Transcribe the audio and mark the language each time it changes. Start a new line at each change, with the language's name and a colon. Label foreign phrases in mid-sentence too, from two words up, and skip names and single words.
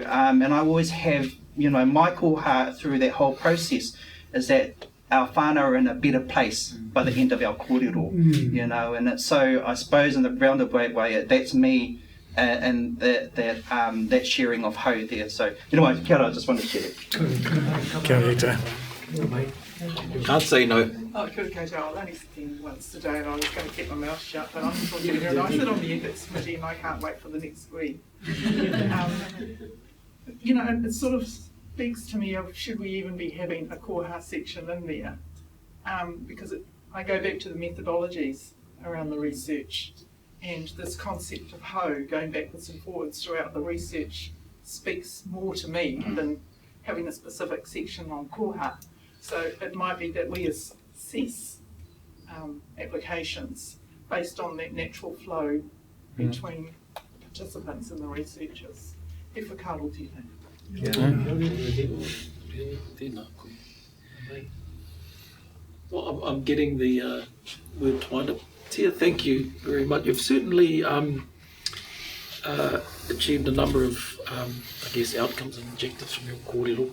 English: And I always have, you know, my koha through that whole process is that our whānau are in a better place by the end of our kōrero, you know. And it's so, I suppose, in the roundabout way, that's me and that sharing of hau there. So, you know what,
Māori: kia ora,
English: I just wanted to share that.
Māori: Kia ora.
English: Can't say no.
Māori: Oh, kia ora koutou.
English: I was only sitting once today and I was going to keep my mouth shut, but I'm talking here and I sit on the ethics committee and I can't wait for the next screen. You know, it sort of speaks to me of should we even be having a koha section in there, because I go back to the methodologies around the research, and this concept of hau going backwards and forwards throughout the research speaks more to me than having a specific section on koha. So it might be that we assess applications based on that natural flow between participants and the researchers.
Māori: E whakaaro tēnei.
English: Well, I'm getting the word twined up. Tia, thank you very much. You've certainly achieved a number of, I guess, outcomes and objectives from your kōrero.